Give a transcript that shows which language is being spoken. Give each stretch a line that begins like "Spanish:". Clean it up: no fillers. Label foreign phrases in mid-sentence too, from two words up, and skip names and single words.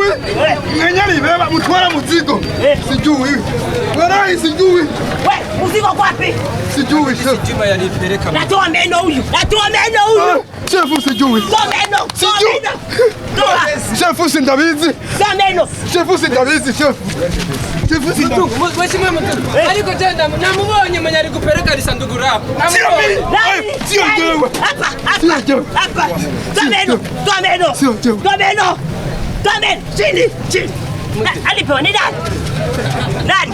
Swahili: Nganyali beba mtwala mzigo. Sijui. Warai sijui. Wewe mzigo uko wapi? Sijui shefu. Juma yanipeleka. Natoa meno huyu. Shefu sijui. Toa meno.
Rundi: Shefu si Ndabizi.
Swahili: Toa meno.
Rundi: Shefu si Ndabizi shefu. Shefu si Ndabizi.
Swahili: Mheshimiwa mkuu. Aliko tena namubonye mwenye alikupeleka lisanduku lako. Sio jewe. Hapa. Toa meno. Chini. Alipewa ni nani?